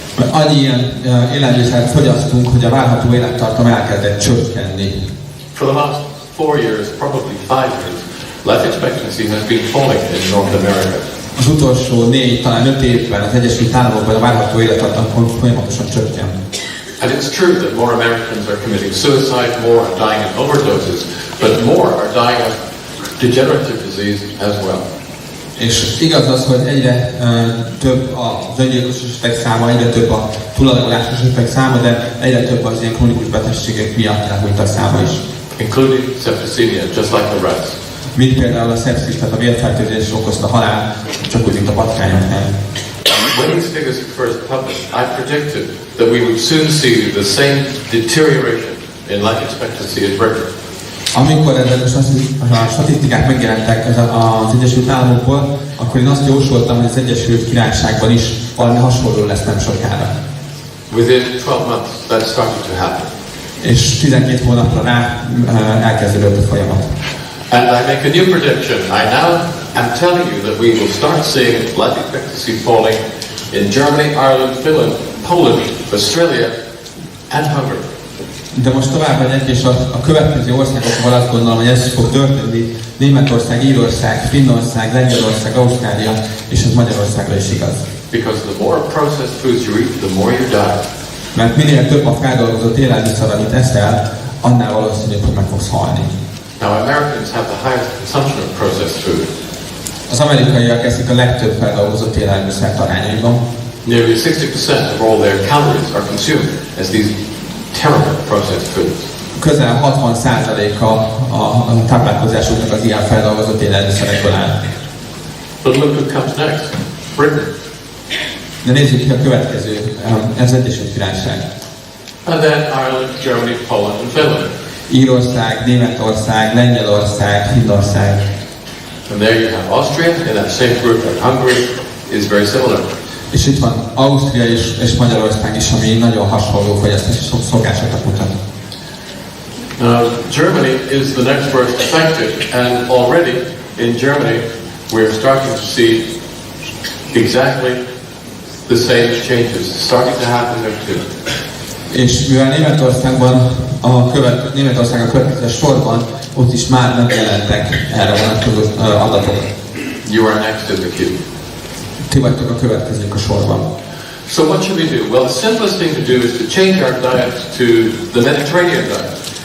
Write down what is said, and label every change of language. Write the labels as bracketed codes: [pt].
[hu] Annyi ilyen élelmiszert fogyasztunk, hogy a várható élettartam elkezdett csökkenni. [en] For the last 4 years, probably 5 years, life expectancy has been falling in North America. [hu] Az utolsó 4, talán 5 évben az Egyesült Államokban a várható élettartam folyamatosan csökken. [en] And it's true that more Americans are committing suicide, more are dying of overdoses, but more are dying of degenerative disease as well. [hu] És igaz az, hogy egyre több az öngyilkos esetek száma, egyre több a túladagolásos esetek száma, de egyre több az ilyen krónikus betegségek miatt elhunytak száma is. [en] Including septicemia, just like the rats. [hu] Mint például a szepszis, tehát a vérfertőzés okozta halál, csak úgy, mint a patkányoknál. [en] When these figures were first published, I predicted that we would soon see the same deterioration in life expectancy in Britain. [hu] Amikor ezek a statisztikák megjelentek az Egyesült Államokból, akkor én azt jósoltam, hogy az Egyesült Királyságban is valami hasonló lesz nem sokára. [en] Within 12 months, that started to happen. [hu] És 12 hónapra rá elkezdődött a folyamat. [en] And I make a new prediction. I now am telling you that we will start seeing life expectancy falling in Germany, Ireland, Finland, Poland, Australia, and Hungary. [hu] De most tovább megyek, és a következő országokban azt gondolom, hogy ez fog történni. Németország, Írország, Finnország, Lengyelország, Ausztrália, és ez Magyarországra is igaz. [en] Because the more processed foods you eat, the more you die. [hu] Mert minél több a feldolgozott élelmiszer, amit eszel, annál valószínűbb, hogy meg fogsz halni. [en] Now, Americans have the highest consumption of processed food. [hu] Az amerikaiak eszik a legtöbb feldolgozott élelmiszert arányaiban. [en] Nearly 60% of all their calories are consumed as these terrible processed foods. [hu] Közel 60%-a a táplálkozásuknak az ilyen feldolgozott élelmiszerekből áll. [en] But look who comes next. Britain. [hu] De nézzük ki a következő, ez Egyesült Királyság. [en] And then Ireland, Germany, Poland, and Finland. [hu] Írország, Németország, Lengyelország, Finnország. [en] And there you have Austria in that same group, and Hungary is very similar. [hu] És itt van Ausztria és Magyarország is, ami nagyon hasonló fogyasztási szokásokat mutat. [en] Germany is the next worst affected, and already in Germany we are starting to see exactly the same changes starting to happen there too. [hu] És mivel Németországban Németország a következő sorban, ott is már megjelentek erre vonatkozó adatok. [en] You are next in the queue. [hu] Ti vagytok a következők a sorban. [en] So what should we do? Well, the simplest thing to do is to change our diet to the Mediterranean diet.